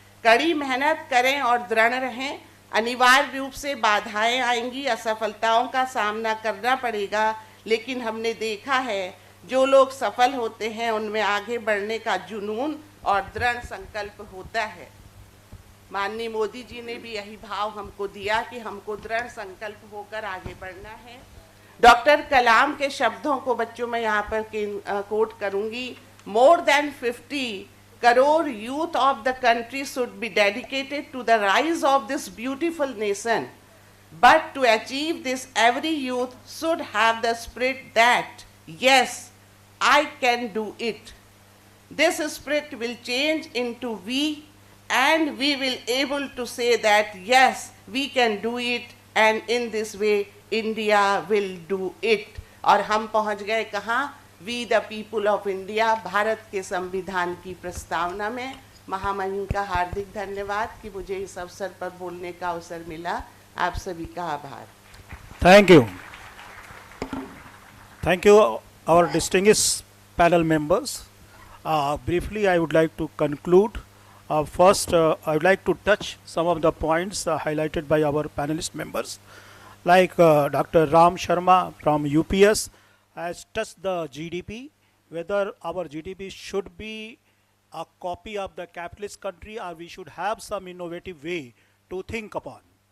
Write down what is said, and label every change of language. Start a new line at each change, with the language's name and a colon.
Hindi: कड़ी मेहनत करें और दृढ़ रहें। अनिवार्य रूप से बाधाएं आएंगी, असफलताओं का सामना करना पड़ेगा, लेकिन हमने देखा है जो लोग सफल होते हैं उनमें आगे बढ़ने का जुनून और दृढ़ संकल्प होता है। माननीय मोदी जी ने भी यही भाव हमको दिया कि हमको दृढ़ संकल्प होकर आगे बढ़ना है। डॉक्टर कलाम के शब्दों को बच्चों में यहाँ पर कोट करूंगी।
English: More than 50 crore youth of the country should be dedicated to the rise of this beautiful nation. But to achieve this, every youth should have the spirit that, yes, I can do it. This spirit will change into we, and we will able to say that, yes, we can do it, and in this way, India will do it.
Hindi: और हम पहुंच गए कहाँ?
English: We the people of India,
Hindi: Bharat के संविधान की प्रस्तावना में। महामहिम का हार्दिक धन्यवाद कि मुझे इस अवसर पर बोलने का अवसर मिला। आप सभी का आभार।
English: Thank you. Thank you, our distinguished panel members. Briefly, I would like to conclude. First, I would like to touch some of the points highlighted by our panelist members. Like Dr. Ram Sharma from UPS has touched the GDP, whether our GDP should be a copy of the capitalist country or we should have some innovative way to think upon.